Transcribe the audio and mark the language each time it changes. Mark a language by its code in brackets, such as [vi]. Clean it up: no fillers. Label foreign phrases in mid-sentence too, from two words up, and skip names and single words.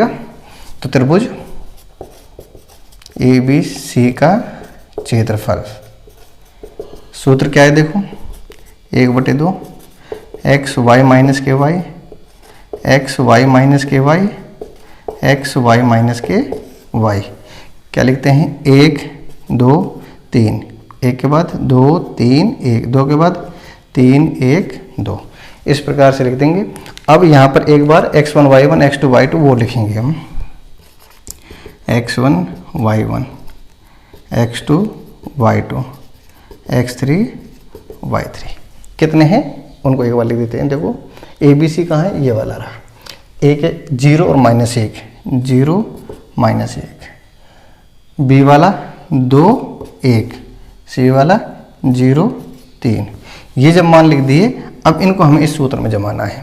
[hi] तो त्रिभुज ABC का क्षेत्रफल, सूत्र क्या है देखो, 1/2 xy माइनस के वाई, xy माइनस के वाई, xy माइनस के वाई। क्या लिखते हैं, 1 2 3, 1 के बाद 2 3 1, 2 के बाद 3 1 2, इस प्रकार से लिख देंगे। अब यहाँ पर एक बार x1 y1 x2 y2 वो लिखेंगे हम, x1 y1 x2 y2 x3 y3 कितने हैं उनको एक बार लिख देते हैं। देखो ABC कहाँ है, ये वाला रहा, एक है 0 और -1, 0 -1, B वाला 2 1, C वाला 0 3। ये जब मान लिख दिए, अब इनको हमें इस सूत्र में जमाना है।